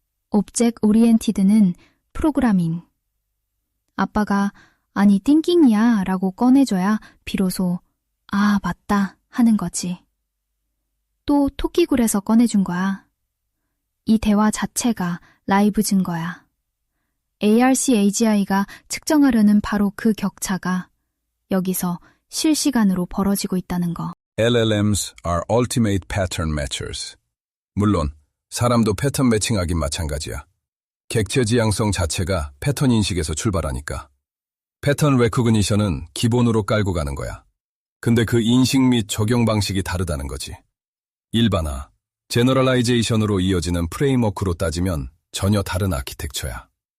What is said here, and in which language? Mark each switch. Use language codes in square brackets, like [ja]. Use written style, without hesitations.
[ko] Object Oriented는 프로그래밍. 아빠가 아니 띵킹이야 라고 꺼내줘야 비로소 아 맞다 하는 거지. 또 토끼굴에서 꺼내준 거야. 이 대화 자체가 라이브 증거야. ARC-AGI가 측정하려는 바로 그 격차가 여기서 실시간으로 벌어지고 있다는 거. [en] LLMs are ultimate pattern matchers. [ko] 물론 사람도 패턴 매칭하긴 마찬가지야. 객체 지향성 자체가 패턴 인식에서 출발하니까. 패턴 레코그니션은 기본으로 깔고 가는 거야. 근데 그 인식 및 적용 방식이 다르다는 거지. 일반화, 제너럴라이제이션으로 이어지는 프레임워크로 따지면 전혀 다른 아키텍처야.